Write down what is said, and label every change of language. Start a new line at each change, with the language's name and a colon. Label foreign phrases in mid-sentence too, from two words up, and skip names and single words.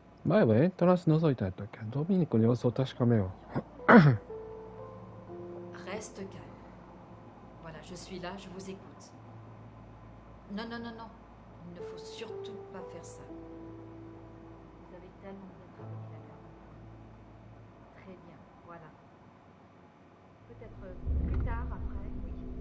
Japanese: 前はエントランス覗いたんやったっけ。ドミニクの様子を確かめよう。
French: Reste calme. Voilà, je suis là, je vous écoute. Non, non, non, non. Il ne faut surtout pas faire ça. Vous avez tellement bien travaillé la garde. Très bien, voilà. Peut-être plus tard, après, oui.